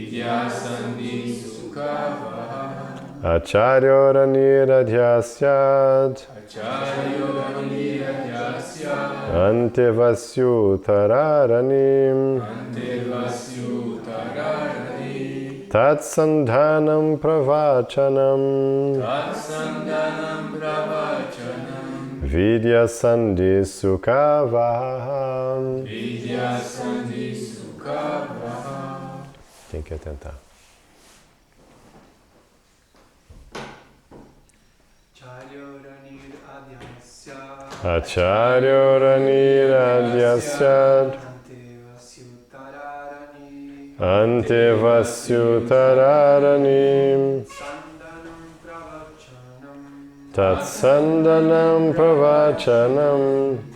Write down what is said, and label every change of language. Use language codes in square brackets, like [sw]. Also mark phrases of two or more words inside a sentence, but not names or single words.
[sa] आचार्योऽरणिराद्यस्य अन्तेवास्युत्तरारणि तत्सन्धानम् प्रवचनम् विद्यासन्धि सुखावहम्. [pt] Quem quer tentar? [sa] आचार्योऽरणिराद्यस्य अन्तेवास्युत्तरारणि तत्सन्धानम् प्रवचनम्